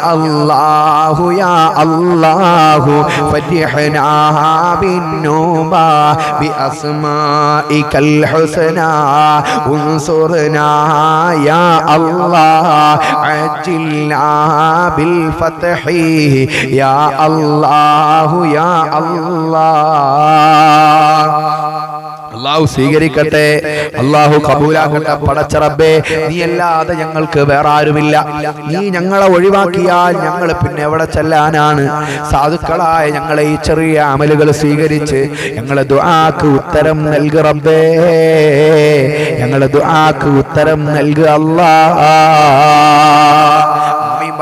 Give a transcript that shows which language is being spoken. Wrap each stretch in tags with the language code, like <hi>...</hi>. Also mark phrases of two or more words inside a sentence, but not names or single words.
<ar>الله يا الله فرحنا بالنوبة بأسمائك الحسنى انصرنا يا الله عجلنا بالفتح يا الله يا الله</ar> <ml>അല്ലാഹു സ്വീകരിക്കട്ടെ, അല്ലാഹു കബൂലാക്കട്ടെ. പടച്ച റബ്ബേ, നീ അല്ലാതെ ഞങ്ങൾക്ക് വേറെ ആരുമില്ല. നീ ഞങ്ങളെ ഒഴിവാക്കിയാൽ ഞങ്ങൾ പിന്നെ എവിടെ ചെല്ലാനാണ്? സാധുക്കളായ ഞങ്ങളെ ഈ ചെറിയ അമലുകൾ സ്വീകരിച്ച് ഞങ്ങളെ ദുആക്ക് ഉത്തരം നൽകു റബ്ബേ, ഞങ്ങളെ ദുആക്ക് ഉത്തരം നൽകു അല്ലാഹ്.</ml>